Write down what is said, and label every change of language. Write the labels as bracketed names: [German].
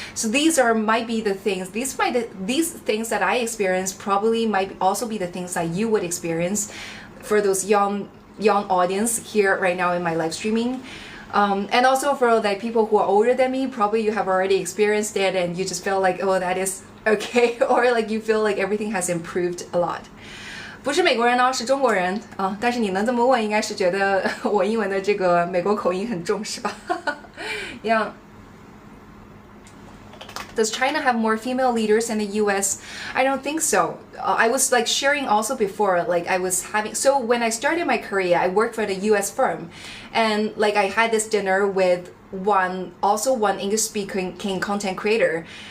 [English] So these might be the things, these things that I experienced probably might also be the things that you would experience for those young audience here right now in my live streaming. And also for like people who are older than me, probably you have already experienced it and you just feel like, oh, that is okay, or like you feel like everything has improved a lot. [Chinese] 不是美国人呢，是中国人啊。但是你能这么问，应该是觉得我英文的这个美国口音很重，是吧？Yeah. [English] Does China have more female leaders than the US? I don't think so. I was like sharing also before, like I was having, so when I started my career, I worked for the US firm, and like I had this dinner with one English speaking content creator.